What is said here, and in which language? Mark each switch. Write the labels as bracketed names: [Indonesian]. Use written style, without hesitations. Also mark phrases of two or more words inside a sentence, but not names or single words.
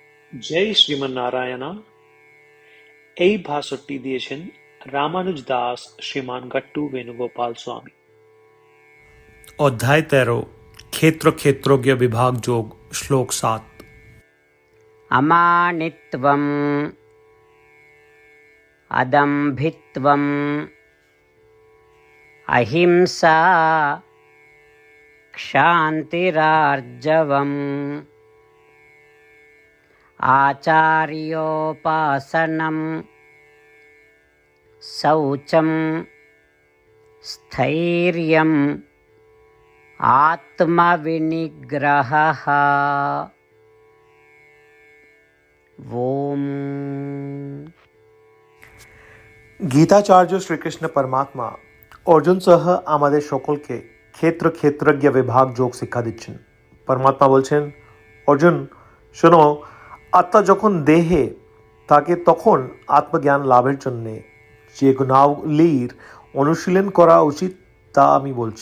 [Bangla] জয় শ্রীমন্নারায়ণা। এই ভাষণটি দিয়েছেন রামানুজ দাস শ্রীমান গট্টু বেণুগোপাল স্বামী। অধ্যায় 13 ক্ষেত্র ক্ষেত্রজ্ঞ বিভাগ যোগ শ্লোক 7। [Sanskrit] अमानित्वम् अदम्भित्वम् अहिंसा क्षान्तिरार्जवम् आचार्योपासनम् शौचम् स्थैर्यम् आत्मविनिग्रहः। ओम। [Bangla] গীতাচার্য শ্রীকৃষ্ণ পরমাত্মা অর্জুন সহ আমাদের সকলকে ক্ষেত্র ক্ষেত্রজ্ঞ বিভাগ যোগ শিক্ষা দিচ্ছেন। পরমাত্মা বলছেন, অর্জুন শোনো, আত্মা যখন দেহে থাকে তখন আত্মজ্ঞান লাভের জন্য যে গুণাবলীর অনুশীলন করা উচিত তা আমি বলছি।